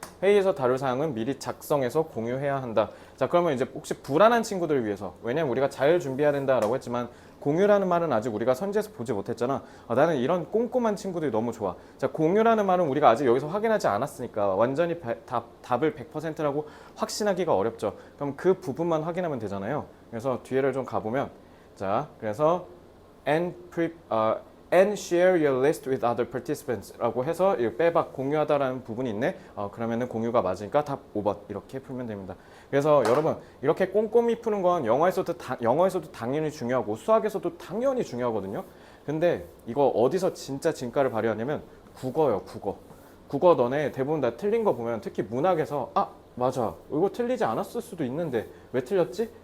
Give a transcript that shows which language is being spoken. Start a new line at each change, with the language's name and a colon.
Korean: 회의에서 다룰 사항은 미리 작성해서 공유해야 한다. 자, 그러면 이제 혹시 불안한 친구들을 위해서, 왜냐면 우리가 잘 준비해야 된다라고 했지만 공유라는 말은 아직 우리가 선지에서 보지 못했잖아. 나는 이런 꼼꼼한 친구들이 너무 좋아. 자, 공유라는 말은 우리가 아직 여기서 확인하지 않았으니까 완전히 답을 100%라고 확신하기가 어렵죠. 그럼 그 부분만 확인하면 되잖아요. 그래서 뒤에를 좀 가보면, 자, 그래서 and
English: and share your list with other participants
Korean: 라고 해서 빼박 공유하다라는 부분이 있네. 그러면은 공유가 맞으니까 답 5번 이렇게 풀면 됩니다. 그래서 여러분 이렇게 꼼꼼히 푸는 건 영어에서도 당연히 중요하고 수학에서도 당연히 중요하거든요. 근데 이거 어디서 진짜 진가를 발휘하냐면 국어요. 국어 너네 대부분 다 틀린 거 보면 특히 문학에서 맞아 이거 틀리지 않았을 수도 있는데 왜 틀렸지?